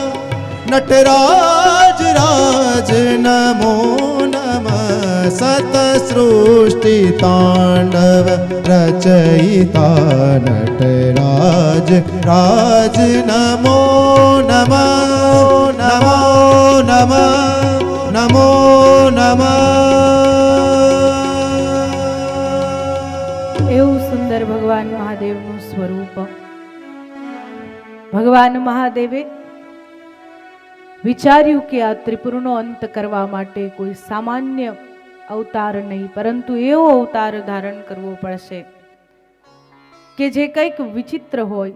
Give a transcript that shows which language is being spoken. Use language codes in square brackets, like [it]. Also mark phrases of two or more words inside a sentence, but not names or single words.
[gu] નટરાજ રાજ નમો નમઃ. સત સૃષ્ટિ તાંડવ રચયિતા નટરાજ રાજ નમો નમઃ. [sa] नमो नमः नमो नमः. [gu] એવું સુંદર ભગવાન મહાદેવનું સ્વરૂપ. ભગવાન મહાદેવે વિચાર્યું કે આ ત્રિપુરનો અંત કરવા માટે કોઈ સામાન્ય અવતાર નહીં, પરંતુ એવો અવતાર ધારણ કરવો પડશે કે જે કંઈક વિચિત્ર હોય.